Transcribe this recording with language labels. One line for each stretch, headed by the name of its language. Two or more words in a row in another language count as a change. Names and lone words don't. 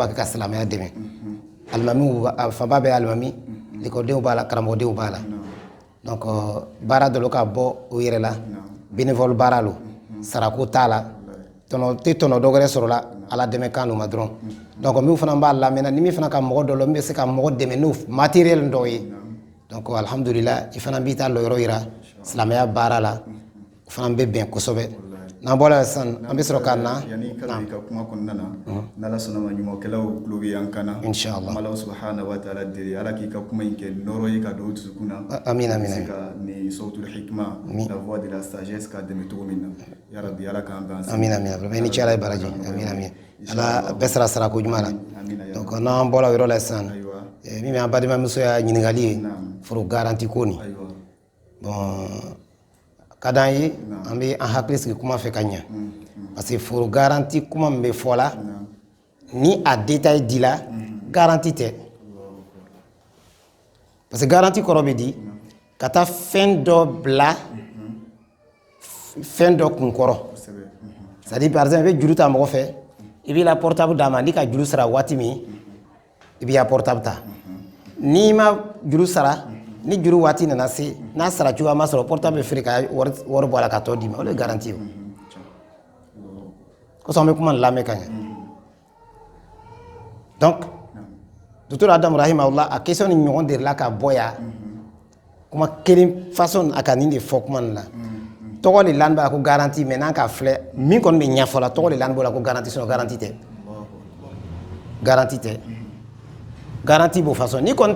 Bambara: b'a kɛ ka silamɛya dɛmɛ alimamiw a fanba bɛ alimami ekɔlidenw b'a la karamɔgɔdenw b'a la donc baara dɔ ka bɔ o yɛrɛ la bénévole baara lo sarako t'a la tɔnɔ tɛ tɔnɔ dɔ wɛrɛ sɔrɔ la ala dɛmɛ kan ma dɔrɔn donc min fana b'a lamɛnna ni min fana ka mɔgɔ dɔ lɔ min bɛ se ka mɔgɔ dɛmɛ n'o matériel dɔw ye donc alhamdulillah i fana b'i ta lɔyɔrɔ yira silamɛya baara la o fana bɛ bɛn kosɛbɛ n'an bɔra sisan an bɛ sɔrɔ ka na yani kala ka kuma kɔnɔna na n'ala sɔnna ma ɲumankɛlaw tulo bɛ an kana
Arabic: inshallah
Bambara: Ala
Arabic: سبحانه وتعالى
Bambara: deli ala k'i ka kuma in kɛ nɔrɔ ye ka don dusukun na amin amin se ka ni
Arabic: صوت الحكمة
Bambara: la
French: voix de la sagesse
Bambara: ka dɛmɛ cogo min na
Arabic: يا ربي
Bambara: ala k'an bɛn amin amin vraiment ni cɛla ye baraji amin amin ala bɛɛ sara sara ko ɲuman na donc n'an bɔra o yɔrɔ la sisan min bɛ an balimamuso ya ɲininkali ye foro garanti ko nin bon ka d'an ye an bɛ an hakili sigi kuma fɛ ka ɲɛ
French: parce que
Bambara: foro garanti kuma min bɛ fɔ la ni a détail dila garanti tɛ
French: parce que
Bambara: garanti kɔrɔ bɛ di ka taa fɛn dɔ bila fɛn dɔ kun kɔrɔ
French: c'est à dire par exemple
Bambara: i bɛ juru ta mɔgɔ fɛ i b'i la portable d'a ma ni ka juru sara waati min i b'i ya portable ta n'i ma juru sara ni juru waati nana se n'a sara cogoya ma sɔrɔ portable bɛ feere ka wari bɔ a la ka tɔ d'i ma o de ye garanti ye kosɔn an bɛ kuma lamɛn ka ɲɛ donc docteur Adam rahimahullah a question ni ɲɔgɔn delila ka bɔ yan kuma kelen façon a ka nin de fɔ kuma nin la tɔgɔ de lan b'a ko garanti mais n'an ka filɛ min kɔni bɛ ɲɛfɔ la tɔgɔ de lan b'o la ko garanti sinon garanti tɛ garanti tɛ garanti b'o façon ni kɔni